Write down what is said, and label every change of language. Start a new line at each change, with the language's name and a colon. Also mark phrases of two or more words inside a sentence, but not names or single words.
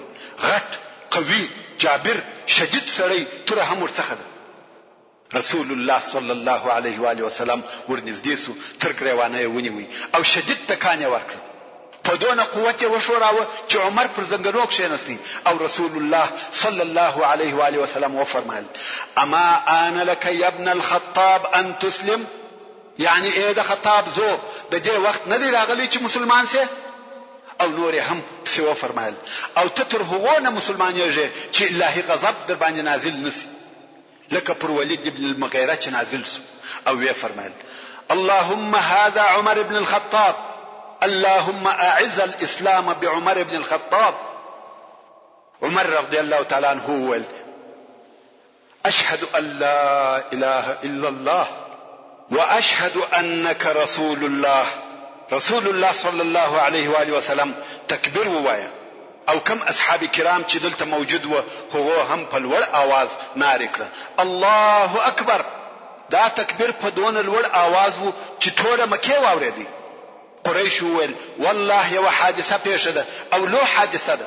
Pashto: غټ قوي جابر شدید سړی توره هم ورڅخه ده. رسول الله
Arabic: صلی الله علیه و آله وسلم
Pashto: ورنږدې سو، تر ګریوانه یې ونیوی او شدید ټکان یې ورکړ. په دونه قوت یې وشوراوه چې عمر پر زنګنو کښېنستی، او رسول الله
Arabic: صلی الله علیه و آله وسلم
Pashto: وفرمایل
Arabic: اما آن لك یا ابن الخطاب ان تسلم،
Pashto: یعنی ای د خطاب زو د دې وخت نه دی راغلی چې مسلمان سي. او نور هم پسې وفرمایل او ته تر هغو نه مسلمانېږې چې الهي غضب در باندې نازل نسی، لکه پر ولید ابن المغیره چې نازل سو. او وی فرمایل
Arabic: اللهم هذا عمر بن الخطاب، اللهم اعز الاسلام بعمر بن الخطاب. عمر رضی الله تعالی عنه ویل اشهد ان لا اله الا الله واشهد انك رسول الله.
Pashto: رسول الله
Arabic: صلی الله علیه و آله وسلم
Pashto: تکبیر ووایه، او کم اصحاب کرام چې دلته موجود و هغه هم په لوړ आवाज ناره کړه
Arabic: الله اکبر.
Pashto: دا تکبیر په دون لوړ आवाज وو چې ټوله مکه واورېدی. قریش ویل والله یو حادثه پیښه ده او لو حادثه ده.